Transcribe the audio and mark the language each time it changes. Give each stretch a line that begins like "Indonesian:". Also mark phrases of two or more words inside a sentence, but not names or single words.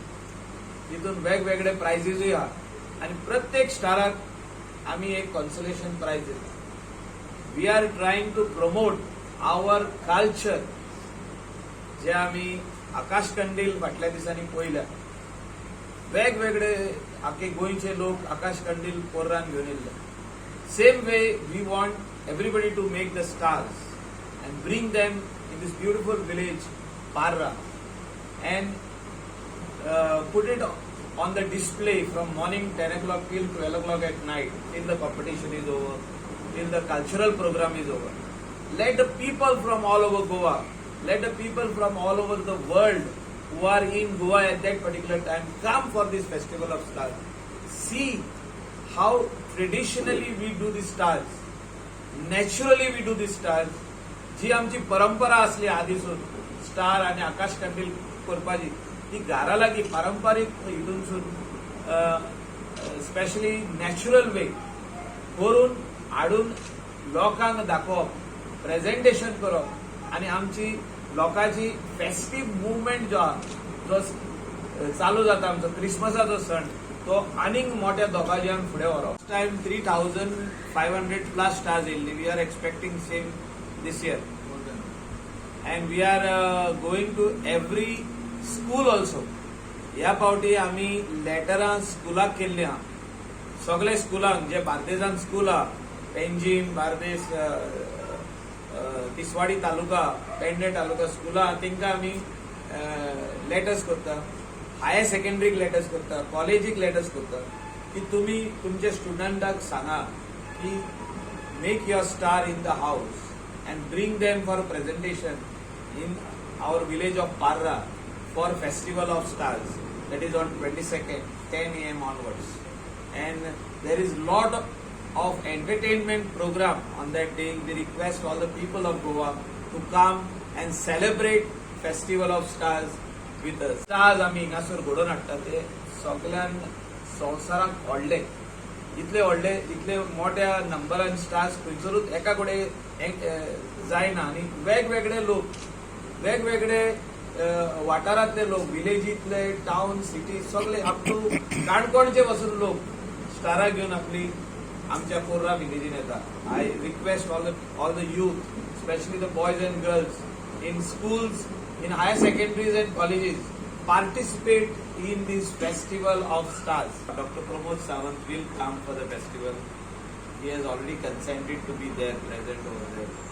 Konkani: तितून वेगवेगळे प्रायझीसूय आहा आनी प्रत्येक स्टाराक आमी एक कॉन्सोलेशन प्रायज दिता.
English: We are trying to promote our culture, जे आमी आकाश कंदील फाटल्या दिसांनी पळयल्या.
Konkani: वेगवेगळे आख्खे गोंयचे लोक आकाश कंदील पोर्रान घेवन येयल्ले.
English: same way we want everybody to make the stars and bring them in this beautiful village, Parra, and put it on the display from morning 10 o'clock till 12 o'clock at night, till the competition is over, till the cultural program is over. Let the people from all over Goa, let the people from all over the world who are in Goa at that particular time come for this festival of stars. See how traditionally we do the stars, naturally we do the stars.
Konkani: जी आमची परंपरा असली आदीसून स्टार आणि आकाश कंदील करपाची, ती घरा लागीं पारंपारीक हितूनसून
English: specially natural way
Konkani: करून हाडून लोकांक दाखोवप, प्रेझेंटेशन करप आनी आमची लोकांची
English: festive movement
Konkani: जो आहा, जो चालू जाता आमचो क्रिसमसाचो सण, तो आनीक मोठ्या दोगांच्यान फुडें व्हरप. टायम 3,500
English: plus stars
Konkani: येयल्ली.
English: we are expecting same this year, and we are going to every school also.
Konkani: ह्या पावटी आमी लेटरां स्कुलाक केल्ली आहा, सगळे स्कुलांक, जे बार्देजान स्कूल आहा, पेंजीम, बार्देस, तिसवाडी तालुका, पेडणे तालुका स्कुलां, तांकां आमी लेटर्स करता. हायर सेकंडरीक लेटर्स करता, कॉलेजीक लेटर्स करता, की तुमी तुमच्या स्टुडंटाक सांगा की
English: make your star in the house and bring them for a presentation in our village of Parra for Festival of Stars. That is on 22nd, 10 a.m. onwards. And there is lot of entertainment program on that day. We request all the people of Goa to come and celebrate Festival of Stars with us.
Konkani: Stars आमी हिंगासर घडोवन हाडटा ते सगळ्यान संवसाराक व्हडले, इतले व्हडले, इतले मोठ्या नंबरान स्टार्स खंयसरूच एका कडेन जायना. आनी वेगवेगळे लोक, वेगवेगळे वाठारांतले लोक, विलेजींतले, टावन, सिटी, सगळे
English: up to
Konkani: काणकोणचे वचून लोक स्टारां घेवन आपली आमच्या पोर्रा विलेजीन येता.
English: I request all the youth, specially the boys and girls in schools, in higher secondaries and colleges, participate in this festival of stars. Dr. Pramod Sawant will come for the festival. He has already consented to be there, present over there.